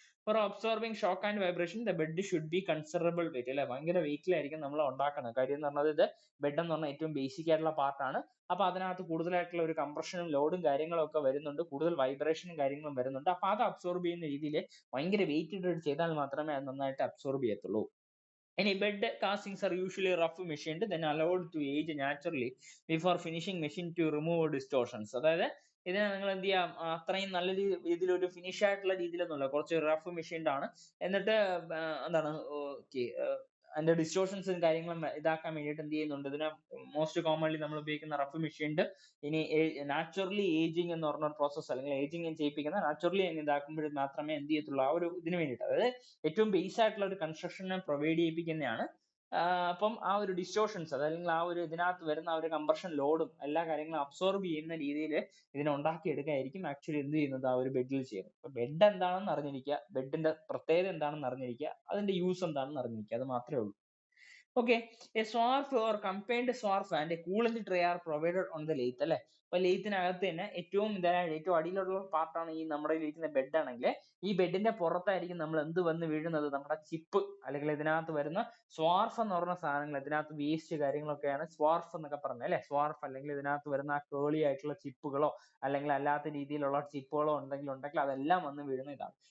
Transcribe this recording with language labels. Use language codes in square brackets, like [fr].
[en] for absorbing shock and vibration the bed should be considerable weight [ml] അല്ലെ, ഭയങ്കര വെയിറ്റിലായിരിക്കും നമ്മൾ ഉണ്ടാക്കുന്നത്. കാര്യം എന്ന് പറഞ്ഞത് ഇത് ബെഡ് എന്ന് പറഞ്ഞാൽ ഏറ്റവും ബേസിക് ആയിട്ടുള്ള പാർട്ടാണ്. അപ്പൊ അതിനകത്ത് കൂടുതലായിട്ടുള്ള ഒരു കംപ്രഷനും ലോഡും കാര്യങ്ങളും ഒക്കെ വരുന്നുണ്ട്, കൂടുതൽ വൈബ്രേഷനും കാര്യങ്ങളും വരുന്നുണ്ട്. അപ്പൊ അത് അബ്സോർബ് ചെയ്യുന്ന രീതിയിൽ ഭയങ്കര വെയിറ്റ് ഇട്ടിട്ട് ചെയ്താൽ മാത്രമേ അത് നന്നായിട്ട് അബ്സോർബ് ചെയ്യത്തുള്ളൂ. [en] Any bed castings are usually rough machined, then allowed to age naturally before finishing machine to remove distortions. [ml] അതായത് ഇതിനെ നിങ്ങൾ എന്ത് ചെയ്യാം, അത്രയും നല്ല രീതിയിൽ ഒരു ഫിനിഷ് ആയിട്ടുള്ള രീതിയിലൊന്നുമല്ല, കുറച്ച് റഫ് മെഷീൻഡ് ആണ്. എന്നിട്ട് എന്താണ് അതിന്റെ ഡിസ്റ്റോർഷൻസും കാര്യങ്ങളും ഇതാക്കാൻ വേണ്ടിയിട്ട് എന്ത് ചെയ്യുന്നുണ്ട്, ഇതിനെ മോസ്റ്റ് കോമൺലി നമ്മൾ ഉപയോഗിക്കുന്ന റഫ് മെഷീൻഡ്. ഇനി നാച്ചുറലി ഏജിങ് എന്ന് പറഞ്ഞ പ്രോസസ്, അല്ലെങ്കിൽ ഏജിങ് ചെയ്യിപ്പിക്കുന്ന നാച്ചുറലി ഇതാക്കുമ്പോൾ മാത്രമേ എന്ത് ചെയ്യത്തുള്ളൂ, ആ ഒരു ഇതിന് വേണ്ടിയിട്ട്, അതായത് ഏറ്റവും ബേസ് ആയിട്ടുള്ള ഒരു കൺസ്ട്രക്ഷനെ പ്രൊവൈഡ് ചെയ്യിപ്പിക്കുന്നതാണ്. അപ്പം ആ ഒരു ഡിസ്റ്റോർഷൻസ് അതല്ലെങ്കിൽ ആ ഒരു ഇതിനകത്ത് വരുന്ന ആ ഒരു കംപ്രഷൻ ലോഡും എല്ലാ കാര്യങ്ങളും അബ്സോർബ് ചെയ്യുന്ന രീതിയിൽ ഇതിനെ ഉണ്ടാക്കിയെടുക്കായിരിക്കും ആക്ച്വലി എന്ത് ചെയ്യുന്നത്, ആ ഒരു ബെഡിൽ ചെയ്യുന്നത്. അപ്പൊ ബെഡ് എന്താണെന്ന് അറിഞ്ഞിരിക്കുക, ബെഡിന്റെ പ്രത്യേകത എന്താണെന്ന് അറിഞ്ഞിരിക്കുക, അതിന്റെ യൂസ് എന്താണെന്ന് അറിഞ്ഞിരിക്കുക, അത് മാത്രമേ ഉള്ളൂ. [en] Okay, a swarf or combined swarf and a coolant tray are provided on the lathe [ml] അല്ലെ. അപ്പൊ ലെയ്ത്തിനകത്ത് തന്നെ ഏറ്റവും ഏറ്റവും അടിയിലുള്ള പാർട്ടാണ് ഈ നമ്മുടെ ഇരിക്കുന്ന ബെഡ് ആണെങ്കിൽ ഈ ബെഡിന്റെ പുറത്തായിരിക്കും നമ്മൾ എന്ത് വന്ന് വീഴുന്നത്, നമ്മുടെ ചിപ്പ് അല്ലെങ്കിൽ ഇതിനകത്ത് വരുന്ന സ്വാർഫ് എന്ന് പറഞ്ഞ സാധനങ്ങൾ, ഇതിനകത്ത് വേസ്റ്റ് കാര്യങ്ങളൊക്കെയാണ് സ്വാർഫ് എന്നൊക്കെ പറഞ്ഞത് അല്ലെ. സ്വാർഫ് അല്ലെങ്കിൽ ഇതിനകത്ത് വരുന്ന ആ കേളി ആയിട്ടുള്ള ചിപ്പുകളോ അല്ലെങ്കിൽ അല്ലാത്ത രീതിയിലുള്ള ചിപ്പുകളോ ഉണ്ടെങ്കിൽ അതെല്ലാം വന്ന് വീഴുന്ന ഇതാണ്.